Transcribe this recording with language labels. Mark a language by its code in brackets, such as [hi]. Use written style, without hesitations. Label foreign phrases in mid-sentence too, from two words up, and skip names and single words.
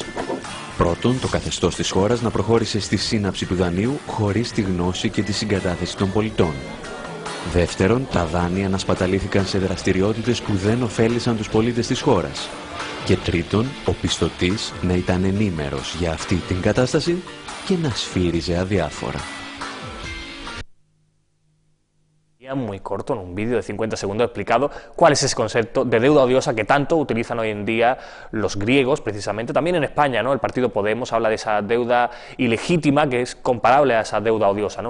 [el] Πρώτον, το καθεστώς της χώρας να προχώρησε στη σύναψη του δανείου χωρίς τη γνώση και τη συγκατάθεση των πολιτών. Δεύτερον, τα δάνεια να σπαταλήθηκαν σε δραστηριότητες που δεν ωφέλησαν τους πολίτες της χώρας. Και τρίτον, ο πιστωτής να ήταν ενήμερος για αυτή την κατάσταση και να σφύριζε αδιάφορα. [es] Muy corto, en un vídeo de 50 segundos, explicado cuál es ese concepto de deuda odiosa que tanto utilizan hoy en día los griegos, precisamente, también en España, ¿no? El partido Podemos habla de esa deuda ilegítima que es comparable a esa deuda odiosa, ¿no?